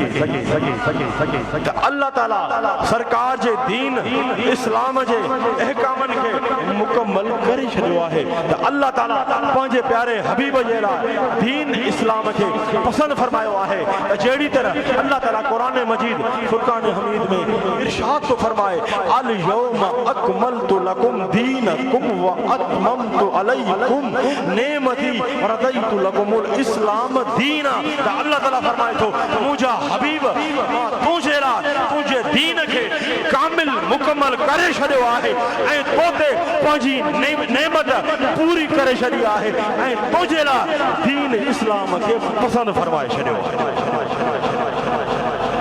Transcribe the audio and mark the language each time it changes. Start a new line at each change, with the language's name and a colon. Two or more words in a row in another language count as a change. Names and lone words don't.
Sindhi: त अल्लाह ताला सरकार जे दीन इस्लाम जे अहकामनि खे मुकम्मल करे छॾियो आहे। त अल्लाह ताला पंहिंजे प्यारे हबीब जे लाइ दीन इस्लाम खे पसंदि फरमायो आहे। त जहिड़ी तरह अल्लाह ताला क़ुरान मजीद फुरक़ान हमीद में इरशाद तो फरमाए
Arabic: اليوم أكملت لكم دينكم وأتممت عليكم نعمتي ورضيت لكم الإسلام دينا.
Sindhi: त अल्लाह ताला फरमाए थो मुंहिंजा हबीब मां तुंहिंजे लाइ तुंहिंजे दीन खे कामिल मुकम्मल करे छॾियो आहे ऐं तोते पंहिंजी नेमत पूरी करे छॾी आहे ऐं तुंहिंजे लाइ दीन इस्लाम खे पसंदि फरमाए छॾियो आहे।